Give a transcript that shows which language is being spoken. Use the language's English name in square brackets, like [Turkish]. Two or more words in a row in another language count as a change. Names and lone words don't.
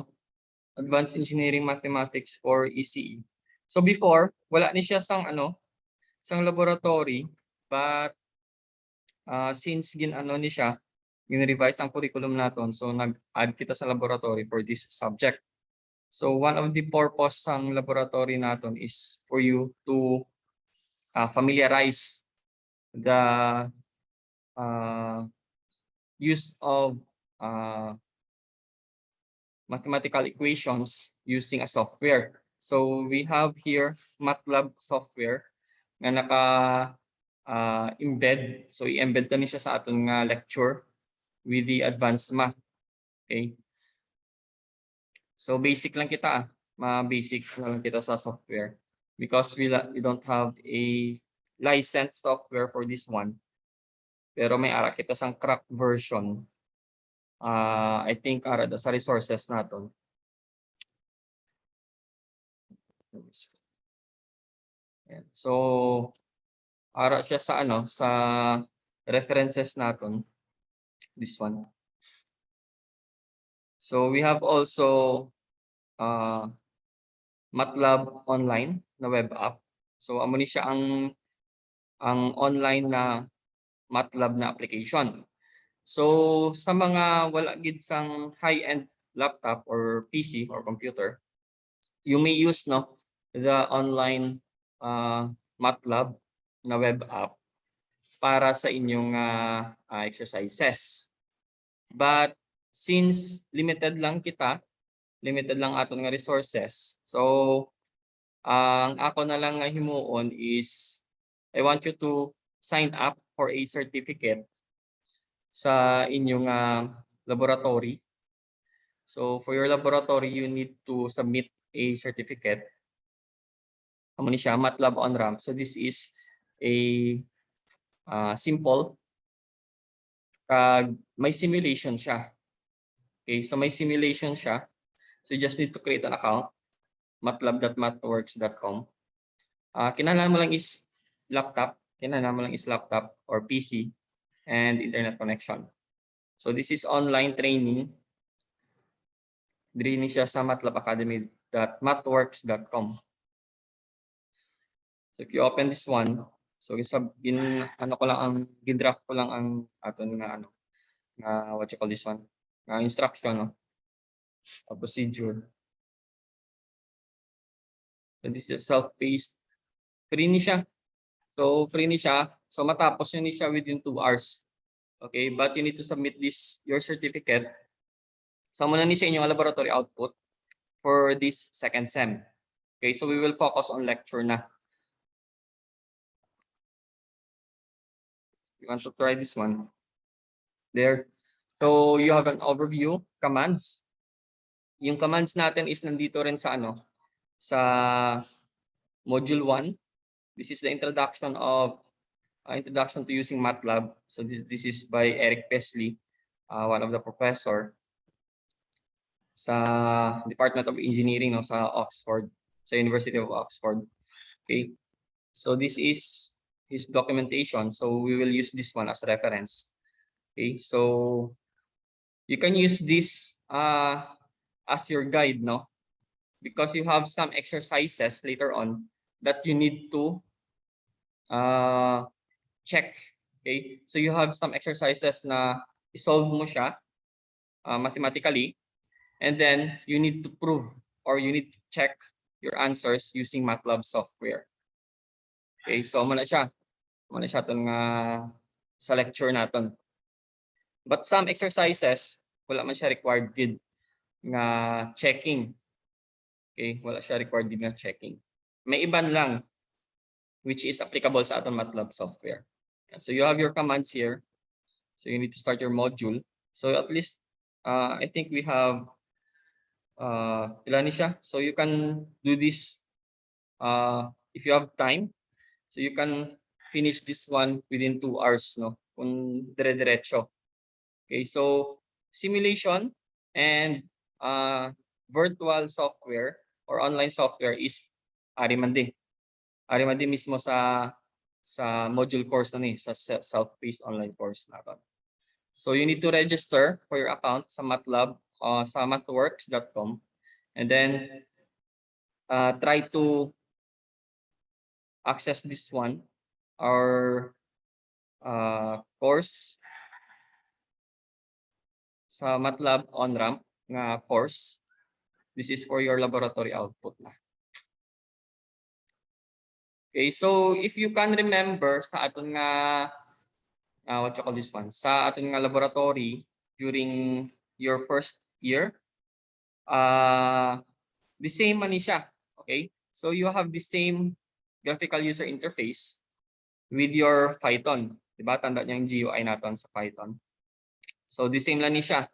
[English] Advanced Engineering Mathematics for ECE. So before, [Hiligaynon] wala ni siya sang laboratory, [English] but since [Hiligaynon] ni siya, gin-revise ang curriculum naton, so nag-add kita sa laboratory [English] for this subject. So one of the purpose ng laboratory naton is for you to familiarize the use of mathematical equations using a software. So we have here MATLAB software [Hiligaynon] nga naka [English] embed. [Hiligaynon] So i-embed na siya sa aton nga lecture [English] with the advanced math. Okay? So basic [Hiligaynon] lang kita, ma-basic lang kita sa [English] software because we don't have a licensed software for this one. [Hiligaynon] Pero may ara kita sang [English] crack version. [Hiligaynon] I think ara sa resources naton. So ara siya sa sa references naton, [English] this one. So we have also MATLAB online na web app. [Hiligaynon] So amo ni siya ang online na MATLAB na application. So sa mga wala gid sang [English] high-end laptop or PC or computer, you may use the online MATLAB na web app [Hiligaynon] para sa inyong [English] exercises. But since limited [Hiligaynon] lang aton nga [English] resources. [Hiligaynon] So ang ako na lang nga himuon [English] is I want you to sign up for a certificate [Hiligaynon] sa inyong [English] laboratory. So for your laboratory, you need to submit a certificate. [Hiligaynon] Amo ni siya, [English] MATLAB on-ramp. So this is a simple. [Hiligaynon] May simulation siya. Okay, so may simulation siya. [English] So you just need to create an account, matlab.mathworks.com. [Hiligaynon] Kinahanglan mo lang is laptop, [English] or PC and internet connection. So this is online training. [Hiligaynon] Diri ni siya sa matlabacademy.mathworks.com. [English] So if you open this one, so [Hiligaynon] gin-draft ko lang ang aton nga [English] what you call this one, instruction, a procedure. So this is self-paced. [Hiligaynon] Free ni siya. So matapos ni siya [English] within 2 hours. Okay, but you need to submit your certificate. [Hiligaynon] So muna ni siya inyong [English] laboratory output for this second sem. Okay, so we will focus on lecture na. You want to try this one? There. So you have an overview, commands. [Filipino] Yung commands natin is nandito rin sa ano, sa module 1. [English] This is the introduction to using MATLAB. So this is by Eric Pesley, one of the professor sa Department of Engineering no, sa Oxford, sa University of Oxford. Okay. So this is his documentation. So we will use this one as reference. Okay. So you can use this as your guide, no? Because you have some exercises later on that you need to check. Okay? So you have some exercises [Hiligaynon] na isolve mo siya [English] mathematically, and then you need to prove or you need to check your answers using MATLAB software. [Hiligaynon] Okay? So muna siya. [Filipino] Muna siya itong sa lecture natin. [English] But some exercises, [Hiligaynon] wala man siya required gid nga checking. [English] Okay? [Hiligaynon] Wala siya required gid nga checking. May iban lang [English] which is applicable [Hiligaynon] sa aton MATLAB software. [English] So you have your commands here. So you need to start your module. So at least I think we have [Filipino] ilan siya. [English] So you can do this if you have time. So you can finish this one within 2 hours, no? [Filipino] Kung dire-diretso. [English] Okay, so simulation and virtual software or online software is Arimandi. [Hiligaynon] Arimandi mismo sa module course na ni sa [English] self-paced online course [Hiligaynon] natin. [English] So you need to register for your account sa MATLAB sa mathworks.com and then try to access this one, our course sa MATLAB on-ramp nga course. This is for your laboratory output na. Okay, so if you can remember sa aton nga what you call this one, [Hiligaynon] sa aton nga laboratory [English] during your first year, the same [Hiligaynon] man siya. [English] Okay, so you have the same graphical user interface with your Python. [Filipino] Diba? Tanda niya yung GUI natin sa Python. [Hiligaynon] So the same lang ni siya.